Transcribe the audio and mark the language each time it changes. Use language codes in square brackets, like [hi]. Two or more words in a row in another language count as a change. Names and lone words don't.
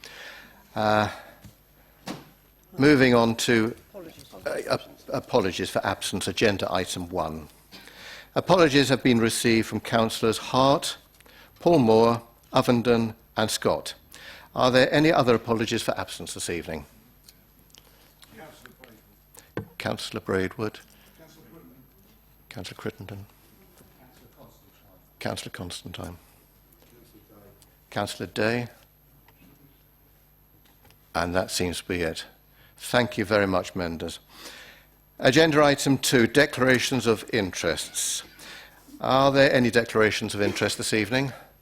[en] Moving on to apologies for absence, agenda item 1. Apologies have been received from Councillors Hart, Paul Moore, Ovenden and Scott. Are there any other apologies for absence this evening? Councillor Braidwood. Councillor Crittenden. Councillor Constantine. Councillor Day. And that seems to be it. Thank you very much, members. Agenda item 2, declarations of interests. Are there any declarations of interest this evening?